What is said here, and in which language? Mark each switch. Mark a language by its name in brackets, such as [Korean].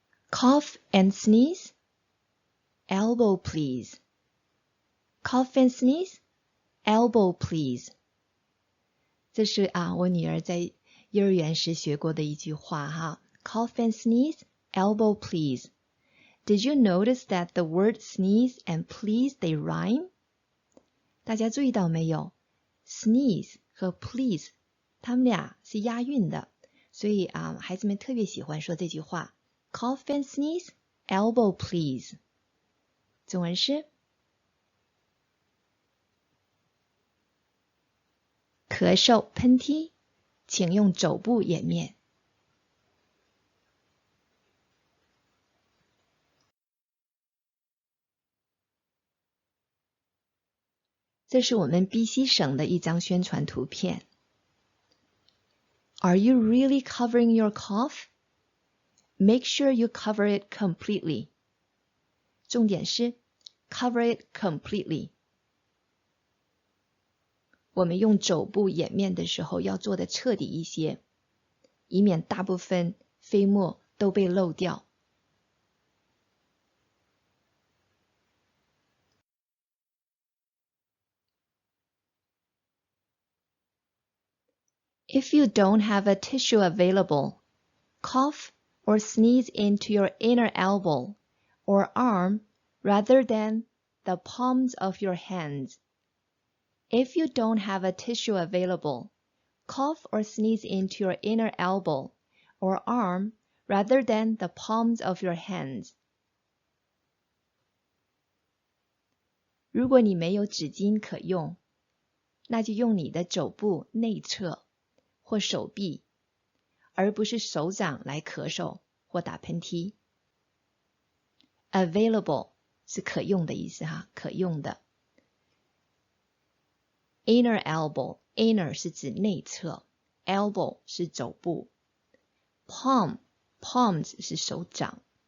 [English] Cough and sneeze, elbow please。 Cough and sneeze, elbow please。 [Chinese] 这是我女儿在幼儿园时学过的一句话哈 Cough and sneeze, elbow please。 [English] Did you notice that the word sneeze and please they rhyme？ [Chinese] 大家注意到没有？ sneeze 和 please 它们俩是押韵的，所以孩子们特别喜欢说这句话 [English] cough and sneeze, elbow please。 [Chinese] 中文是咳嗽喷嚏请用肘部掩面。这是我们 BC 省的一张宣传图片。 [English] Are you really covering your cough? Make sure you cover it completely. [Chinese] 重点是 [English] cover it completely. [Chinese] 我们用肘部掩面的时候要做的彻底一些，以免大部分飞沫都被漏掉。 [English] If you don't have a tissue available, cough or sneeze into your inner elbow or arm rather than the palms of your hands. If you don't have a tissue available, cough or sneeze into your inner elbow or arm rather than the palms of your hands. [Chinese] 如果你没有纸巾可用，那就用你的肘部内侧或手臂，而不是手掌来咳嗽或打喷嚏。 Available 是可用的意思哈，可用的。 Inner elbow, inner 是指内侧 ，elbow 是肘部 ，palms 是手掌。